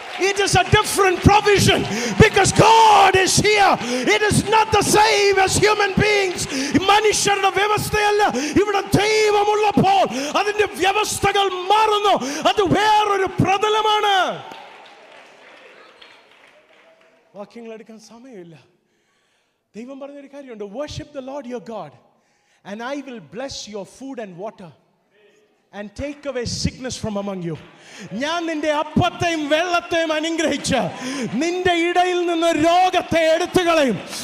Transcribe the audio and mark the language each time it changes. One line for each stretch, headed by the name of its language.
English: It is a different provision because God is here. It is not the same as human beings.
Malayalam: മനുഷ്യരുടെ വ്യവസ്ഥയല്ല. ഇവിടെ ദൈവമുള്ളപ്പോൾ അതിന്റെ വ്യവസ്ഥകൾ മാറുന്നു. അത് വേറൊരു പ്രതലമാണ്. വാക്യങ്ങൾ എടുക്കാൻ സമയമില്ല. ദൈവം പറഞ്ഞൊരു കാര്യമുണ്ട്,
English: worship the Lord your God and I will bless your food and water and take away sickness from among you.
Malayalam: ഞാൻ നിന്റെ അപ്പത്തെയും വെള്ളത്തെയും അനുഗ്രഹിച്ച് നിന്റെ ഇടയിൽ നിന്ന് രോഗത്തെ എടുത്തു കളയും.